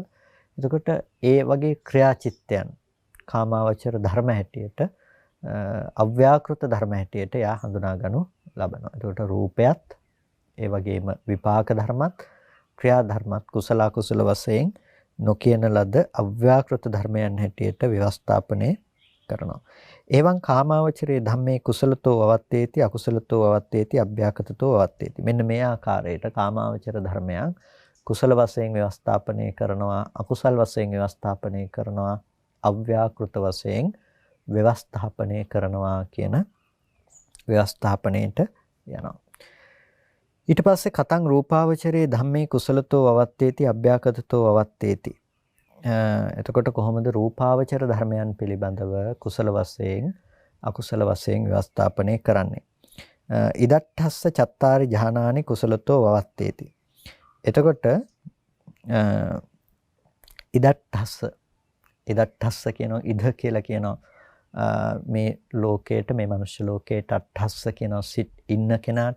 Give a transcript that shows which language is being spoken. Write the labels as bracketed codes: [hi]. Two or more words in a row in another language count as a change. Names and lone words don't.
[si] එතකොට ඒ වගේ ක්‍රියාචිත්තයන් කාමාවචර ධර්ම හැටියට අව්‍යාකෘත ධර්ම හැටියට එයා හඳුනා ගනු ලබනවා. එතකොට රූපයත් ඒ වගේම විපාක ධර්මත් ක්‍රියා ධර්මත් කුසල අකුසල වශයෙන් නොකියන ලද අව්‍යාකෘත ධර්මයන් හැටියට ව්‍යවස්ථාපනය කරනවා. [pi] එවං කාමාවචරයේ ධම්මේ කුසලතෝ වවත්තේති අකුසලතෝ වවත්තේති අභ්‍යාකතතෝ වවත්තේති. [si] මෙන්න මේ ආකාරයට කාමාවචර ධර්මයන් කුසල වශයෙන් ව්‍යවස්ථාපනය කරනවා, අකුසල වශයෙන් ව්‍යවස්ථාපනය කරනවා, අව්‍යාකෘත වශයෙන් ව්‍යවස්ථාපනය කරනවා කියන ව්‍යවස්ථාපනයට යනවා. ඊට පස්සේ [pi] කතං රූපාවචරයේ ධම්මේ කුසලතෝ වවත්තේති අභ්‍යාකතතෝ වවත්තේති. [si] එතකොට කොහොමද රූපාවචර ධර්මයන් පිළිබඳව කුසල වශයෙන් අකුසල වශයෙන් ව්‍යවස්ථාපනය කරන්නේ? [pi] ඉදට්ඨස්ස චත්තාරි ජහනානි කුසලතෝ වවත්තේති. [si] එතකොට ඉදට්ඨස්ස කියනවා, ඉද කියලා කියනවා මේ ලෝකයට, මේ මනුෂ්‍ය ලෝකයට අට්ඨස්ස කියනවා සිට ඉන්න කෙනාට.